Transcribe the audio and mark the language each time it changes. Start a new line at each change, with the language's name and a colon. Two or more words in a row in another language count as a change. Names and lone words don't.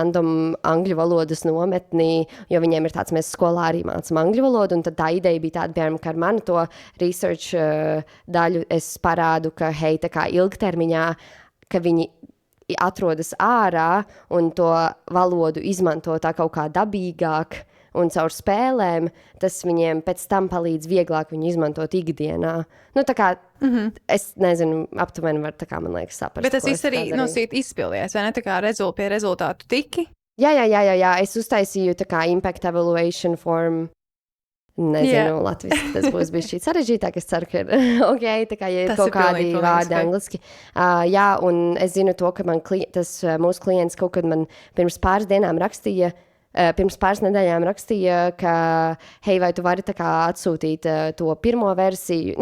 Latvian: random angļu valodas nometni, jo viņiem ir tāds, mēs skolā arī mācam angļu valodu, un tad tā ideja bija tāda, piemēram, ka ar manu to research daļu es parādu, ka, hei, tā kā ilgtermiņā, ka viņi atrodas ārā un to valodu izmanto tā kaut kā dabīgāk un caur spēlēm, tas viņiem pēc tam palīdz vieglāk viņu izmantot ikdienā. Nu, tā kā, es nezinu, aptuveni var, tā kā, man liekas, saprast. Bet tas viss arī izpildījās, vai ne? Tā kā pie rezultātu tiki? Jā, es uztaisīju tā kā
English: impact evaluation form.
Latvian: Nezinu, Latvijas tas būs bijis šī sarežģītāk, es ceru, ka ok, tā kā, ja ir kaut kādi vārdi angliski. Jā, un es zinu to, ka mūsu klients kaut kad man pirms pāris nedēļām rakstīja, ka, hei, vai tu vari tā kā atsūtīt to pirmo versiju?